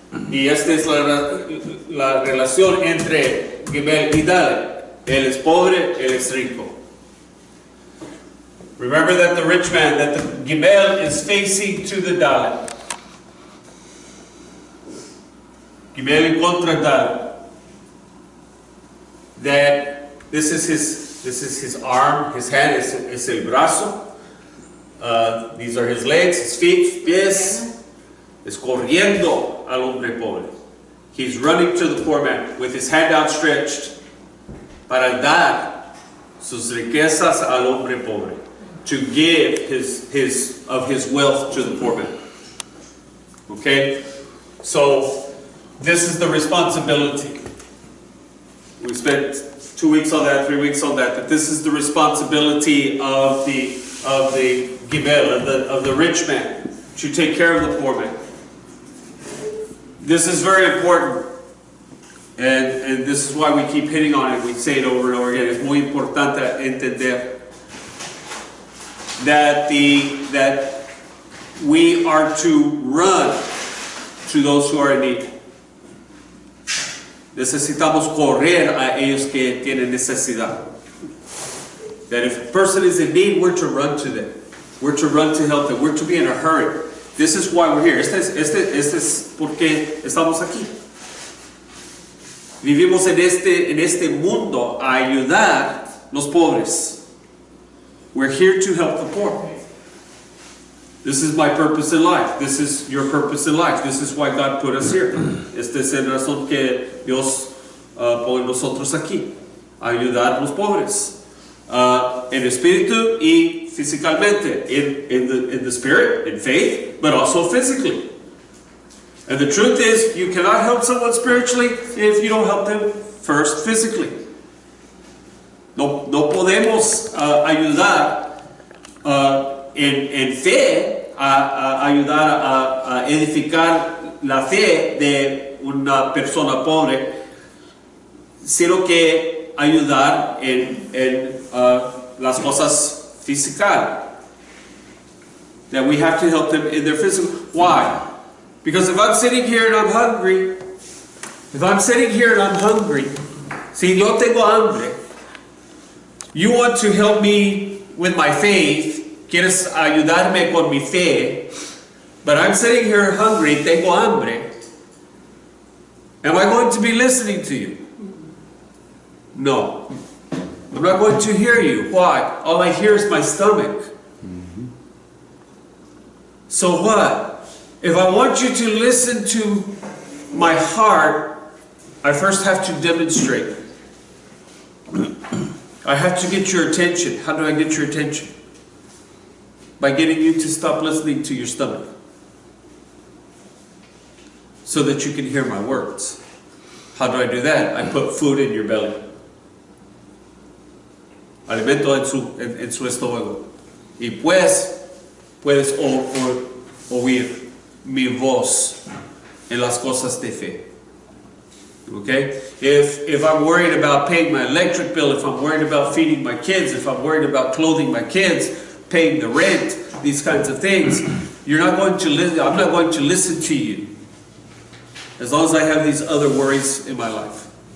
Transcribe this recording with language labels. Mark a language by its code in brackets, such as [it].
[es] Y esta es la relación entre Gimel y Dalet. Él es pobre, él es rico. [en] Remember that the rich man, that the Gimel is facing to the Dalet. [es] Gimel en contra Dalet. [en] That this is his arm, his hand, [es] es el brazo. [en] These are his legs, his feet, pies. [es] Es corriendo al hombre pobre. [en] He's running to the poor man with his hand outstretched [es] para dar sus riquezas al hombre pobre. [en] To give his wealth to the poor man. Okay? So this is the responsibility. We spent 2 weeks on that, 3 weeks on that, but this is the responsibility of the Gimel, of the rich man, to take care of the poor man. This is very important, and this is why we keep hitting on it. We say it over and over again. [es] Es muy importante entender [en] that we are to run to those who are in need. [es] Necesitamos correr a ellos que tienen necesidad. [en] That if a person is in need, we're to run to them. We're to run to help them. We're to be in a hurry. This is why we're here. [es] Este es porque estamos aquí. Vivimos en este mundo a ayudar los pobres. [en] We're here to help the poor. This is my purpose in life. This is your purpose in life. This is why God put us here. [es] Esta es la razón que Dios pone nosotros aquí. Ayudar a los pobres. En espíritu y físicamente. [en] In the spirit, in faith, but also physically. And the truth is, you cannot help someone spiritually if you don't help them first physically. [es] No podemos ayudar en fe, a ayudar a edificar la fe de una persona pobre, sino que ayudar en las cosas físicas. [en] That we have to help them in their physical. Why? Because if I'm sitting here and I'm hungry, [es] si yo tengo hambre, [en] you want to help me with my faith, [es] quieres ayudarme con mi fe, [en] but I'm sitting here hungry, [es] tengo hambre. [en] Am I going to be listening to you? No. I'm not going to hear you. Why? All I hear is my stomach. So what? If I want you to listen to my heart, I first have to demonstrate. I have to get your attention. How do I get your attention? By getting you to stop listening to your stomach, so that you can hear my words. How do I do that? I put food in your belly. [es] Alimento en su estómago. Y pues, puedes oír mi voz en las cosas de fe. [en] Okay? If I'm worried about paying my electric bill, if I'm worried about feeding my kids, if I'm worried about clothing my kids, paying the rent, these kinds of things, you're not going to listen. I'm not going to listen to you as long as I have these other worries in my life.